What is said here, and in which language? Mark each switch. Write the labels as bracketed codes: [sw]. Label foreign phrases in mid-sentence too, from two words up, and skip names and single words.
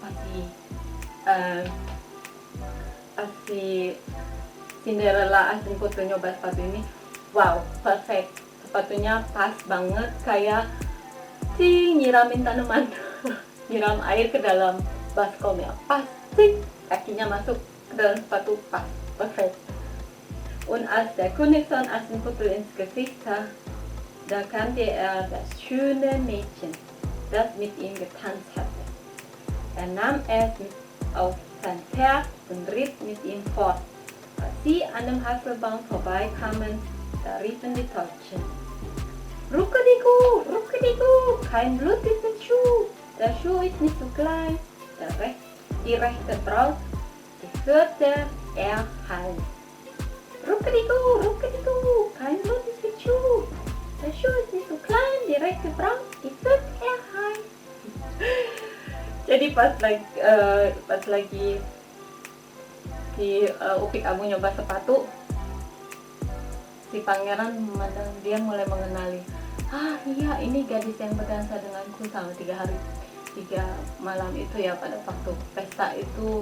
[id] Pasti Cinderella Aschenputtel nyoba sepatu ini, wow, perfect. Sepatunya pas banget, kayak nyiramin tanaman, nyiram air ke dalam baskom ya, pas, kakinya masuk ke dalam sepatu, pas, perfect. [de] Und als der Königssohn Aschenputtel ins Gesicht sah, da kannte er das schöne Mädchen, das mit ihm getanzt hatte. Er nahm es mit auf sein Pferd und ritt mit ihm fort. Als sie an dem Haselbaum vorbeikamen, da riefen die Täubchen. Ruckeligu, ruckeligu, kein Blut ist im Schuh. Der Schuh ist nicht so klein. Die rechte Braut, die führte er heim. Ruckeligu, ruckeligu, kein Blut ist im Schuh. Der Schuh ist nicht so klein, die rechte Braut, die führt er heim. [id] Jadi pas lagi si Upik Abu nyoba sepatu, si pangeran memandang, dia mulai mengenali, iya ini gadis yang berdansa denganku selama 3 malam itu ya, pada waktu pesta itu.